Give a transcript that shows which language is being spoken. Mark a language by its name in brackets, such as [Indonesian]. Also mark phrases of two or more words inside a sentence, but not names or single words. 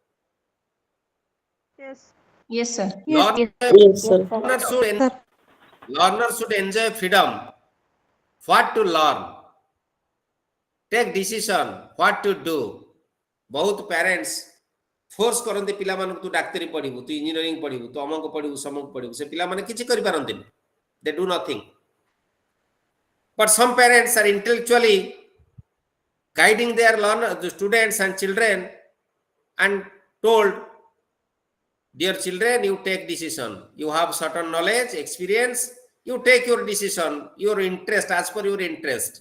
[English] Yes. Yes, sir. Learners should enjoy freedom. What to learn, take decision, what to do. [Odia] ବହୁତ parents ଫୋର୍ସ କରତେ ପିଲା ମାନଙ୍କ ତୁ ଡାକ୍ତରୀ ପଢ଼ିବୁ, ତୁ ଇଞ୍ଜିନିୟରିଂ ପଢ଼ିବୁ, ତୁ ଅମକ ପଢ଼ିବୁ, ସମକ ପଢ଼ିବୁ, ସେ ପିଲା ମାନେ କିଛି କରି ପାରନ୍ତିନି. [English] They do nothing. But some parents are intellectually guiding their the students and children and told, dear children, you take decision. You have certain knowledge, experience, you take your decision, your interest, as per your interest.